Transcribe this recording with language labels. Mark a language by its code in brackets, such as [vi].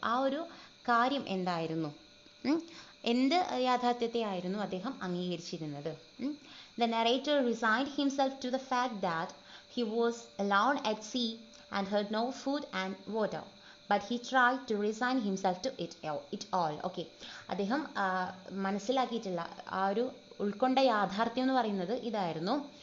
[ml] ആ ഒരു കാര്യം എന്തായിരുന്നു, എന്ത് യാഥാർത്ഥ്യത്തെ ആയിരുന്നു അദ്ദേഹം അംഗീകരിച്ചിരുന്നത്. [en] The narrator resigned himself to the fact that he was alone at sea and had no food and water, but he tried to resign himself to it all. Okay. [ml] അദ്ദേഹം മനസ്സിലാക്കിയിട്ടുള്ള ആ ഒരു ഉൾക്കൊണ്ട യാഥാർത്ഥ്യം എന്ന് പറയുന്നത് ഇതായിരുന്നു.